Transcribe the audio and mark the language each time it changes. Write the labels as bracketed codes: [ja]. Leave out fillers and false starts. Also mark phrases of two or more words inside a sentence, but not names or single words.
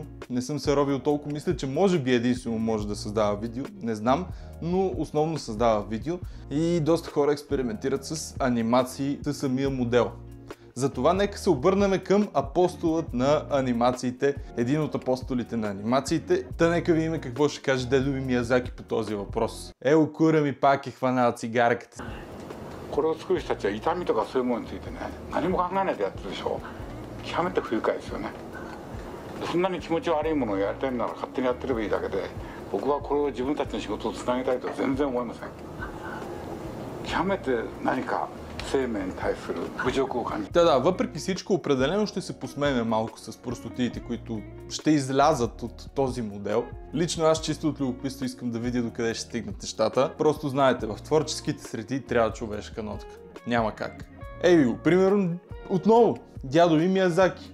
[bg] Не съм се робил толкова, мисля, че може би единствено може да създава видео, не знам, но основно създава видео и доста хора експериментират с анимации със самия модел. Затова нека се обърнем към апостолът на анимациите, един от апостолите на анимациите. Та нека видим какво ще каже дедо ми Миязаки по този въпрос. Ело, кура ми пак е хванала цигарката. [ja] これを作る人たちは痛みとかそういうものについてね何も考えないでやってるでしょ。極めて不愉快ですよね。そんなに気持ち悪いものをやりたいなら勝手にやってればいいだけで、僕はこれを自分たちの仕事をつなげたいとは全然思いません。極めて何か生命に対する侮辱を感じ。 [bg] Да, въпреки всичко определено ще се посмеем малко с простотиите, които ще излязат от този модел. Лично аз чисто от любопитство искам да видя докъде ще стигнат нещата. Просто знаете, в творческите среди трябва човешка нотка. Няма как. Ей го, примерно, отново, дядо ми Миязаки.